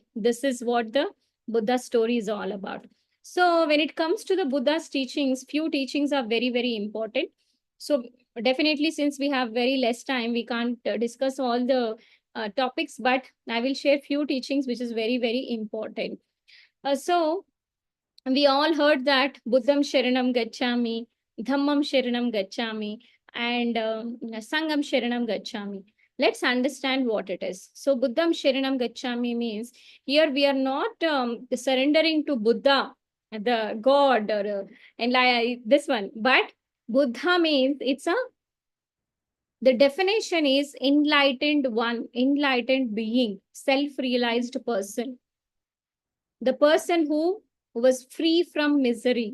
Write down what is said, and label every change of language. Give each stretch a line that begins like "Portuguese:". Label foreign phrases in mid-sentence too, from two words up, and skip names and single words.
English: This is what the Buddha story is all about. So when it comes to the Buddha's teachings, few teachings are very, very important. So definitely, since we have very less time, we can't discuss all the topics, but I will share few teachings which is very, very important. So we all heard that
Pali: Buddham Sharanam Gacchami, Dhammam Sharanam Gacchami,
English: and
Pali: Sangam Sharanam Gacchami.
English: Let's understand what it is. So
Pali: Buddham Sharanam Gacchami
English: means here we are not surrendering to Buddha, the God, or and like this one, but Buddha means the definition is enlightened one, enlightened being, self-realized person, the person who was free from misery.